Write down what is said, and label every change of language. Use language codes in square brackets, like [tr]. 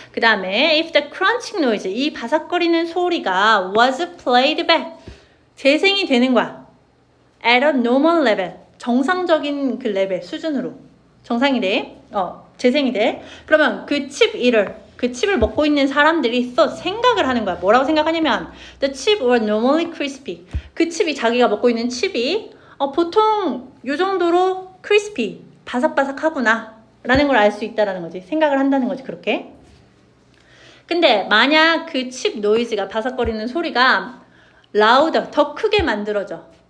[ko] 그 다음에 [en] if the crunching noise [ko] 이 바삭거리는 소리가 [en] was played back [ko] 재생이 되는 거야. [en] at a normal level [ko] 정상적인 그 레벨 수준으로 정상이래. 재생이 돼. 그러면 그 칩을 먹고 있는 사람들이 또 생각을 하는 거야. 뭐라고 생각하냐면 [en] the chip were normally crispy. [ko] 그 칩이 자기가 먹고 있는 칩이 보통 요 정도로 crispy 바삭바삭하구나 라는 걸 알 수 있다라는 거지. 생각을 한다는 거지. 그렇게. 근데 만약 그 칩 노이즈가 바삭거리는 소리가 louder 더 크게 만들어져.